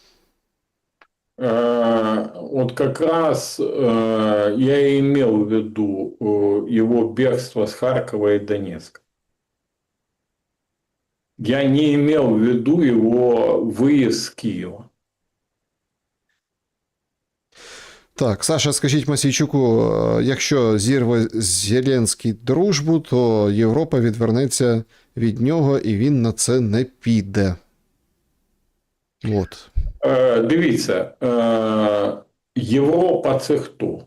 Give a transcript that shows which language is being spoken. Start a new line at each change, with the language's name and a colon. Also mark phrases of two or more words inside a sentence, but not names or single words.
Russian: Вот как раз я и имел в виду его бегство с Харькова и Донецка. Я не имел в виду его выезд с Киева.
Ukrainian: Так, Саша, скажіть Мосійчуку, якщо зірве Зеленський дружбу, то Європа відвернеться від нього і він на це не піде. От. Дивіться, Європа – це хто?